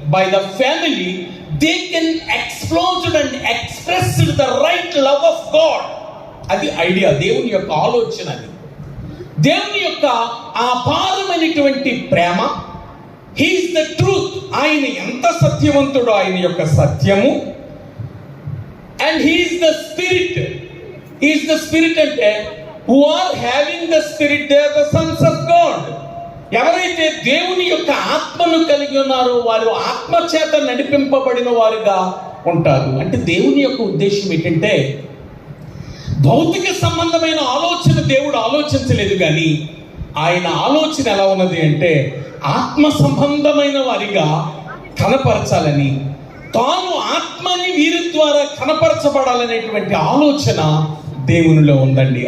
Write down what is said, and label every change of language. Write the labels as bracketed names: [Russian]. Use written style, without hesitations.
[English] By the family they can explored and expressed the right love of God. [Telugu] అది idea, దేవుని యొక్క ఆలోచన. అది దేవుని యొక్క అపారమైనటువంటి ప్రేమ. [English] He is the truth. [Telugu] ఆయన ఎంత సత్యవంతుడో ఆయన యొక్క సత్యము. [English] And he is the spirit. He is the spirit అంటే who are having the spirit, they are the sons of God. [Telugu] ఎవరైతే దేవుని యొక్క ఆత్మను కలిగి ఉన్నారో వారు ఆత్మ చేత నడిపింపబడిన వారుగా ఉంటారు. అంటే దేవుని యొక్క ఉద్దేశం ఏంటంటే, భౌతిక సంబంధమైన ఆలోచన దేవుడు ఆలోచించలేదు, కానీ ఆయన ఆలోచన ఎలా ఉన్నది అంటే ఆత్మ సంబంధమైన వారిగా కనపరచాలని, తాను ఆత్మని వీరి ద్వారా కనపరచబడాలనేటువంటి ఆలోచన దేవునిలో ఉందండి.